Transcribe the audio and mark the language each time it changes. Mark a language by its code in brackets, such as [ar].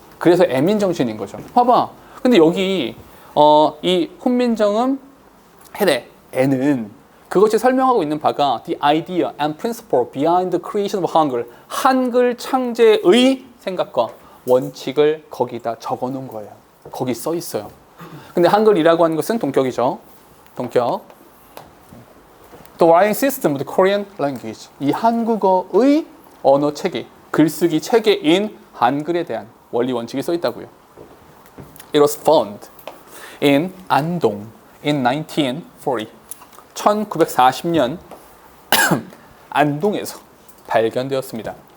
[ko] 그래서 애민정신인 거죠. 봐봐. 근데 여기 이 훈민정음 해대 애는 그것이 설명하고 있는 바가 [en] the idea and principle behind the creation of Hangul [ko] 한글 창제의 생각과 원칙을 거기다 적어 놓은 거예요. 거기 써 있어요. 근데 한글이라고 하는 것은 동격이죠. 동격. [en] The writing system of the Korean language. [ko] 이 한국어의 언어 체계, 글쓰기 체계인 한글에 대한 원리 원칙이 써 있다고요. [en] It was found in 안동 in 1940. [ko] 1940년 안동에서 발견되었습니다.